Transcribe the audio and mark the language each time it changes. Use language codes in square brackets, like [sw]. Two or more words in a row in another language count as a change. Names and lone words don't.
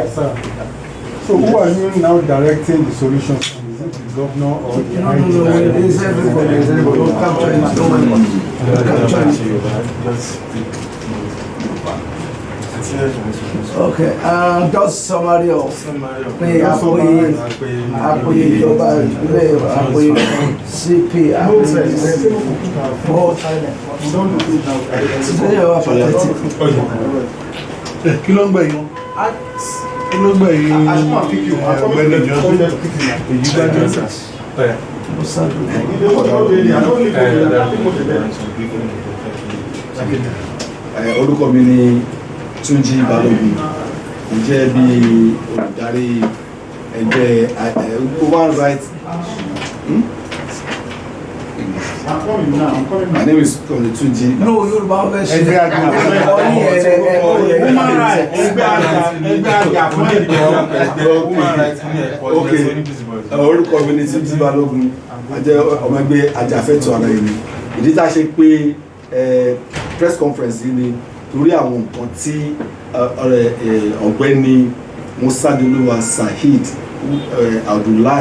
[en] So who are you now directing the solutions from? Is it the governor or the no, it's everybody. It's everybody. We'll capture it. Okay, just summary of [yo] pé àpòyè ìjọba ìbílẹ̀ àpòyè CP àpòyè sílẹ̀ wà pathetic. Kí ló ń gbẹ̀yìn? Kí ló ń gbẹ̀yìn ọ̀gbẹ́ni ìjọba èyí gbájú? Orúkọ mi ni Tunji Balogun, mo jẹ́ bí olùdarí ẹgbẹ́ [en] human rights. My name is Comrade Tunji. No, [yo] Yorùbá fẹ́ ṣe orúkọ mi ni Tunji Balogun, a jẹ́ ọmọ ẹgbẹ́ ajàfẹ́tọ̀ọ́ ara ẹni. Ìdí tá a ṣe pé [en] press conference [yo] yìí ni torí àwọn nǹkan tí ọ̀gbẹ́ni Musadoluwa Saheed Abdullahi